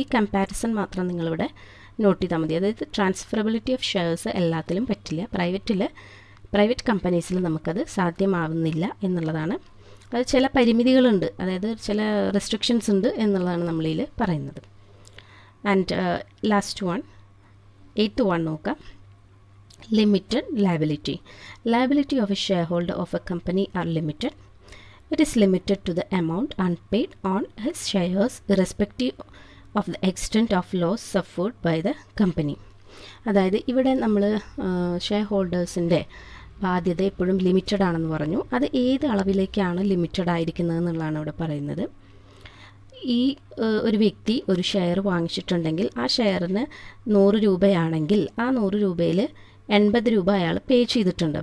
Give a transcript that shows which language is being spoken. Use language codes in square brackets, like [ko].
[ml] ഈ കമ്പാരിസൺ മാത്രം നിങ്ങളിവിടെ നോട്ട് ചെയ്താൽ മതി. അതായത് ട്രാൻസ്ഫറബിലിറ്റി ഓഫ് ഷെയർസ് എല്ലാത്തിലും പറ്റില്ല, പ്രൈവറ്റ് കമ്പനീസിൽ നമുക്കത് സാധ്യമാവുന്നില്ല എന്നുള്ളതാണ്. അത് ചില പരിമിതികളുണ്ട്, അതായത് ചില റെസ്ട്രിക്ഷൻസ് ഉണ്ട് എന്നുള്ളതാണ് നമ്മളിൽ പറയുന്നത്. And last one, 8th one നോക്കാം, limited liability. [en] Liability of a shareholder of a company are limited. It is limited to the amount unpaid on his shares irrespective of the extent of loss suffered by the company. [ml] അതായത് ഇവിടെ നമ്മൾ share ഹോൾഡേഴ്സിൻ്റെ ബാധ്യത എപ്പോഴും limited ആണെന്ന് പറഞ്ഞു. അത് ഏത് അളവിലേക്കാണ് limited ആയിരിക്കുന്നത് എന്നുള്ളതാണ് ഇവിടെ പറയുന്നത്. ഈ ഒരു വ്യക്തി ഒരു ഷെയർ വാങ്ങിച്ചിട്ടുണ്ടെങ്കിൽ ആ ഷെയറിന് 100 രൂപയാണെങ്കിൽ ആ 100 രൂപയിൽ 80 രൂപ അയാൾ പേ ചെയ്തിട്ടുണ്ട്.